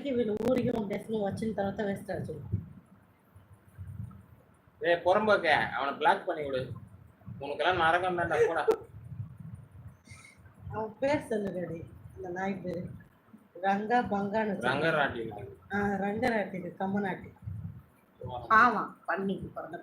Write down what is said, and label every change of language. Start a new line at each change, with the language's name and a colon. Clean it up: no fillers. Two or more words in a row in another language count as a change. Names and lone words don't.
Telugu: ఊరికి వీళ్ళు ఊరికి డెస్క్లో వచ్చిన తర్వాత వేస్తారు చూడు.
Tamil: புறம்போக்க அவனை பிளாக் பண்ணி விடு. உனக்கெல்லாம் நரகம் தான்டா கூட. அவன் பேர் சொல்லு டாடி. இந்த நாய் பேரு ரங்கா பங்கான்னு ரங்கராட்டி. ரங்கராட்டி கம்மநாட்டி. ஆமா பண்ணிக்கு பிறந்த